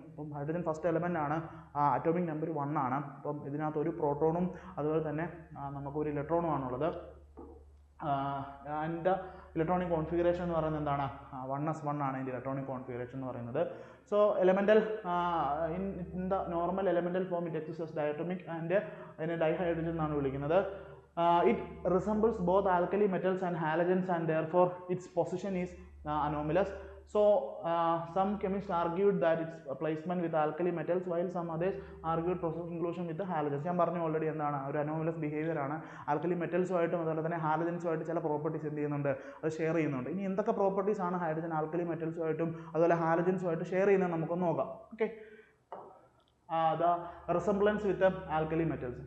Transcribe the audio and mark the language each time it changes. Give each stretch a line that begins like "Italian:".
Malayalam: അപ്പം hydrogen first element ആണ്, atomic number 1 ആണ്. അപ്പം ഇതിനകത്ത് ഒരു പ്രോട്ടോണും അതുപോലെ തന്നെ നമുക്കൊരു ഇലക്ട്രോണും ആണുള്ളത്. ആൻഡ് ഇലക്ട്രോണിക് കോൺഫിഗറേഷൻ എന്ന് പറയുന്നത് എന്താണ്, 1s1 ആണ് ഇതിൻ്റെ ഇലക്ട്രോണിക് കോൺഫിഗറേഷൻ എന്ന് പറയുന്നത്.
English: so elemental in the normal elemental form it exist diatomic and
Malayalam: അതിനെ ഡൈഹൈഡ്രജൻ എന്നാണ് വിളിക്കുന്നത്.
English: It resembles both alkali metals and halogens and therefore its position is anomalous. So some chemists argued that its placement with alkali metals while some others argued process inclusion with the halogens.
Malayalam: ഞാൻ പറഞ്ഞു already എന്താണ് ഒരു anomalous behaviour ആണ്. Alkali മെറ്റൽസുമായിട്ടും അതുപോലെ തന്നെ ഹാലജൻസുമായിട്ട് ചില properties എന്ത് ചെയ്യുന്നുണ്ട്, അത് ഷെയർ ചെയ്യുന്നുണ്ട്. ഇനി എന്തൊക്കെ പ്രോപ്പർട്ടീസ് ആണ് ഹൈഡ്രജൻ ആൽക്കലി മെറ്റൽസുമായിട്ടും അതുപോലെ ഹാലജൻസുമായിട്ട് ഷെയർ ചെയ്യുന്നത് നമുക്കൊന്ന് നോക്കാം.
English: Okay, the resemblance with the alkali metals.